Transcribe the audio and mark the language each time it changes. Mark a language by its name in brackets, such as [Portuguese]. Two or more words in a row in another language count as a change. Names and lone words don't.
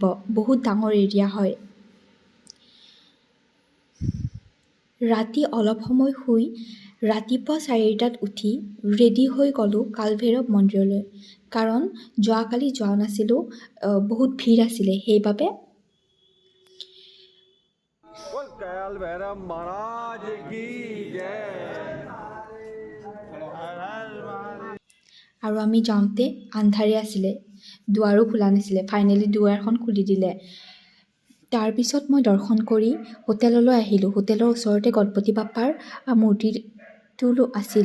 [Assamese] বহুত ডাঙৰ এৰিয়া হয়। ৰাতি অলপ সময় শুই ৰাতিপুৱা 4টাত উঠি ৰেডি হৈ গ'লোঁ কালভৈৰৱ মন্দিৰলৈ। কাৰণ যোৱাকালি যোৱা নাছিলোঁ, বহুত ভিৰ আছিলে। সেইবাবে [Hindi] बोल काल भैरव महाराज की जय। [Assamese] আৰু আমি যাওঁতে আন্ধাৰে আছিলে, দুৱাৰো খোলা নাছিলে। ফাইনেলি দুৱাৰখন খুলি দিলে। তাৰপিছত মই দৰ্শন কৰি হোটেললৈ আহিলোঁ। হোটেলৰ ওচৰতে গণপতি বাপ্পাৰ মূৰ্তিটো আছিল।